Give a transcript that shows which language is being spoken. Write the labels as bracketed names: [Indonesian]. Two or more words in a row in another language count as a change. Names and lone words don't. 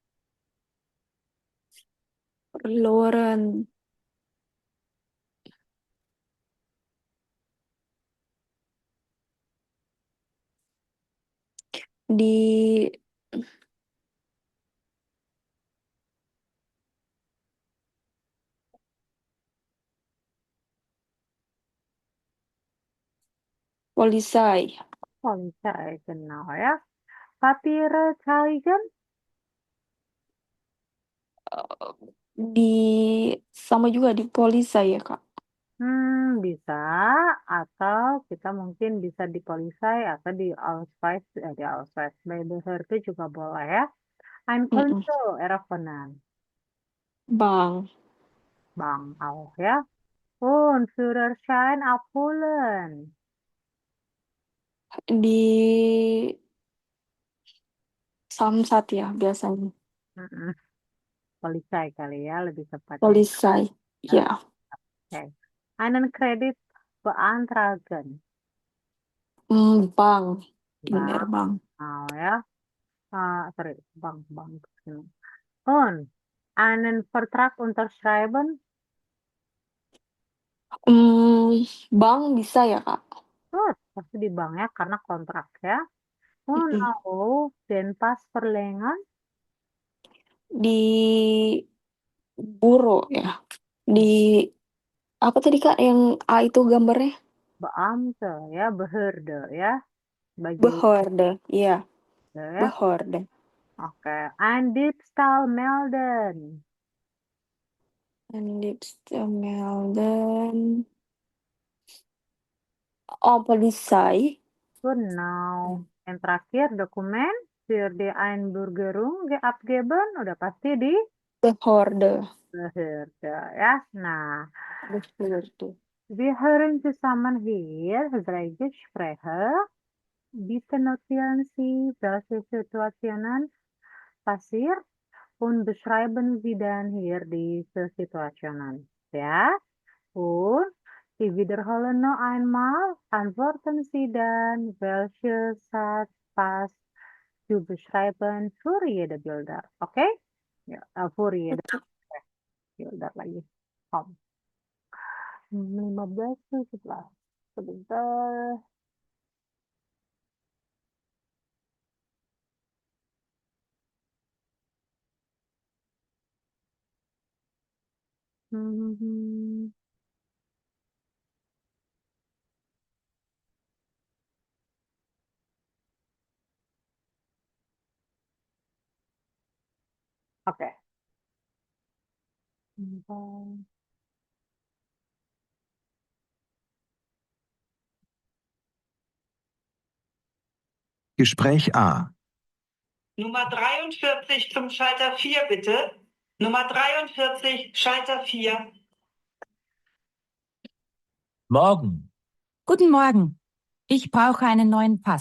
[German] Verloren di Polizei. Polizei, genau, ya. Papiere zeigen, [Indonesian] Di sama juga di Polizei ya, Kak? bisa. Atau kita mungkin bisa di Polizei atau di Ausweis, by Behörde juga boleh ya. [German] Ein Mm-mm. Konto eröffnen, Bank. Bank auch ya. Und Führerschein abholen. [Indonesian] Di Samsat ya biasanya. Mm-mm. Polizei kali ya, lebih tepatnya. [German] Polizei. [Indonesian] Ya, Ya. oke. [German] Einen Kredit beantragen. Bank. In der Bank, Bank. [Indonesian] mau ya. Sorry, bank. [German] Und einen Vertrag unterschreiben. [Indonesian] Bank bisa ya, Kak? Pasti di bank ya, karena kontrak ya. [German] Und Mm-mm. auch den Pass verlängern. [Indonesian] Di Buro ya. Di apa tadi, Kak, yang A itu gambarnya? Beamte ya, Behörde ya. Sebagai [German] Behorde. Iya, [Indonesian] ya. [German] Behorde. [Indonesian] Oke. [German] Ein Diebstahl melden. And melden. Oh, Polizei. Genau. [Indonesian] Yang terakhir dokumen [German] für die Einbürgerung abgeben [Indonesian] udah pasti di [German] Behorde. Behörde ya. Nah, Behorde. wir hören zusammen hier drei Gespräche. Bitte notieren Sie, welche Situationen passiert und beschreiben Sie dann hier diese Situationen. Ja, und Sie wiederholen noch einmal, antworten Sie dann, welche Satz passt zu beschreiben für jede Bilder. Okay? Ja, für jede [Indonesian] Betul. Bilder lagi. Kom. 15 tuh setelah sebentar. Hmm. Oke. Sebentar. [German] Gespräch A. Nummer 43 zum Schalter 4, bitte. Nummer 43, Schalter 4. Morgen. Guten Morgen. Ich brauche einen neuen Pass.